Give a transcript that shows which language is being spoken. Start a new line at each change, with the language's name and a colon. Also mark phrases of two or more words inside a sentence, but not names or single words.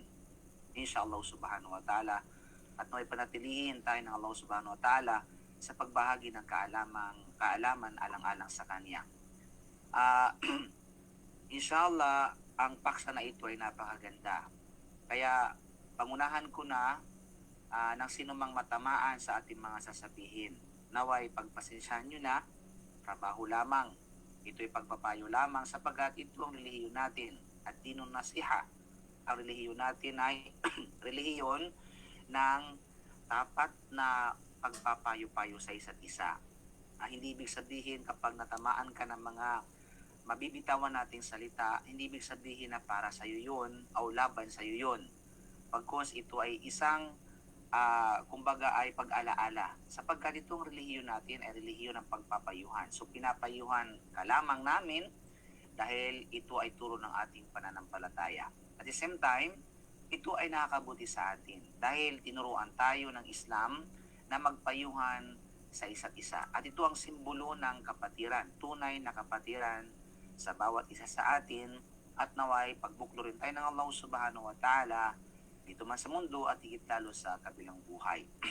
Arabic: إن شاء الله سبحانه وتعالى,
Filipino: at naway panatilihin tayo ng Allah
Arabic: سبحانه وتعالى
Filipino: sa pagbahagi ng kaalaman alang-alang sa Kanya. inshallah, ang paksa na ito ay napakaganda. Kaya pangunahan ko na ng sinumang matamaan sa ating mga sasabihin. Naway pagpasensyahan nyo na, trabaho lamang. Ito'y pagpapayo lamang sapagkat ito ang relihiyon natin at
Arabic: الدين النصيحة.
Filipino: Ang relihiyon natin ay relihiyon ng tapat na pagpapayo-payo sa isa't isa. Hindi ibig sabihin kapag natamaan ka ng mga mabibitawan nating salita, hindi ibig sabihin na para sa iyo yun o laban sa iyo yun. Pagkos ito ay isang kumbaga ay pag-alaala. Sapagkat itong relihiyon natin ay relihiyon ng pagpapayuhan. So pinapayuhan ka lamang namin dahil ito ay turo ng ating pananampalataya.
English: At the same time,
Filipino: ito ay nakakabuti sa atin dahil tinuruan tayo ng Islam na magpayuhan sa isa't isa. At ito ang simbolo ng kapatiran, tunay na kapatiran sa bawat isa sa atin at naway pagbuklo rin tayo ng Allah
Arabic: سبحانه وتعالى
Filipino: dito man sa mundo at higit lalo sa kabilang buhay.